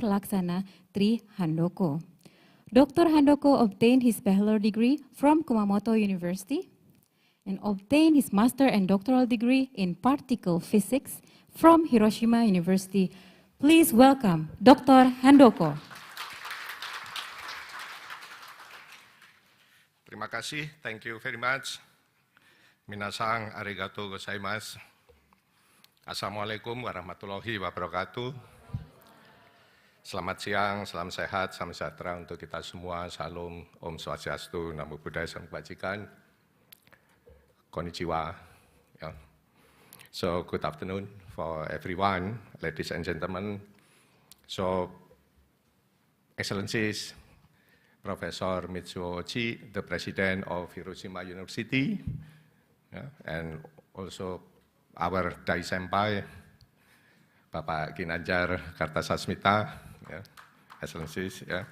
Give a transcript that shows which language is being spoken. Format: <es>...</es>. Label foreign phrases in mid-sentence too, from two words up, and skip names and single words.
<en>Laksana Tri Handoko. Dr. Handoko obtained his bachelor degree from Kumamoto University and obtained his master and doctoral degree in particle physics from Hiroshima University. Please welcome Dr. Handoko.</en> <id>Terima kasih,</id> <en>thank you very much.</en> <ja>皆さんありがとうございます.</ja> <ar>السلام عليكم ورحمة الله وبركاته.</ar> <id>Selamat siang, salam sehat, salam sejahtera untuk kita semua. Salam, Om Swastiastu, Namo Buddhaya, Salam Kebajikan.</id> <ja>Konnichiwa.</ja> <en>Yeah. So, good afternoon for everyone, ladies and gentlemen. So, Excellencies, Professor Mitsuo Ochi, the President of Hiroshima University, yeah, and also our</en> <ja>大先輩,</ja> <en>Bapak Ginanjar Kartasasmita, yeah, Excellencies, yeah.</en>